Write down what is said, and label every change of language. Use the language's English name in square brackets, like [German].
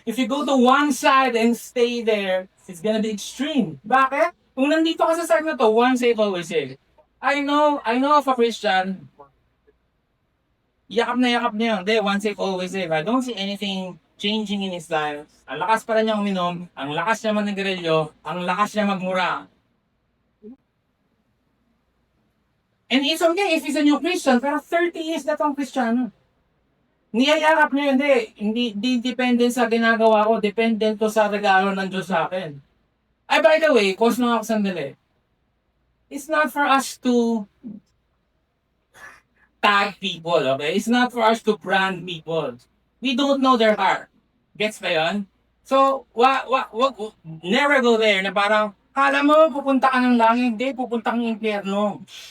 [English] If you go to one side and stay there, it's gonna be extreme. [Filipino] Bakit? Kung nandito ka sa side na to, [English] one save, always save. I know of a Christian, [Filipino] yakap na yun. Hindi, [English] one save, always save. I don't see anything changing in his life. [Filipino] Ang lakas pa rin niya uminom, ang lakas niya manigarilyo, ang lakas niya magmura. [English] And it's okay if he's a new Christian, [Filipino] pero 30 years na tong Kristiyano. Niyayakap niya yun, hindi depende sa ginagawa ko, depende to sa regalo ng Diyos sa akin. Ay, [English] by the way, [Filipino] pause lang ako sandali. [English] It's not for us to tag people, okay? It's not for us to brand people. We don't know their heart. [Filipino] Gets ba yun? So, never go there na parang, kala mo, pupunta ka ng langit, hindi, pupunta kang impyerno.